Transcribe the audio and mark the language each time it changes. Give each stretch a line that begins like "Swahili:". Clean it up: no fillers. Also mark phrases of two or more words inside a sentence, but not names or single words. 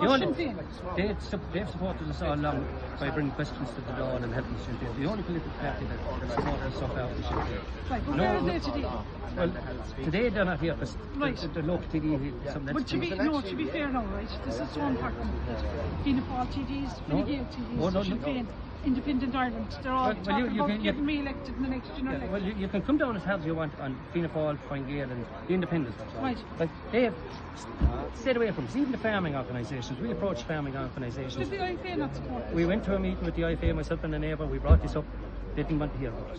English: What's they've supported us all along by bringing questions to the law and helping Sinn Féin. The only political party that supported us so far was Sinn Féin. Right, but where are they today? Well, today they're not here because the local TD. But to be fair now, right? This is so important. Fianna Fáil TDs, Fine Gael TDs, Sinn Féin. Independent Ireland, they're all talking about getting re-elected in the next general election. Well, you can come down as hard as you want on Fianna Fáil, Fine Gael and the independents. Right. Like, they have stayed away from us. Even the farming organisations, we approached farming organisations. Did the IFA not support us? We went to a meeting with the IFA, myself and a neighbour, we brought this up. They didn't want to hear about us.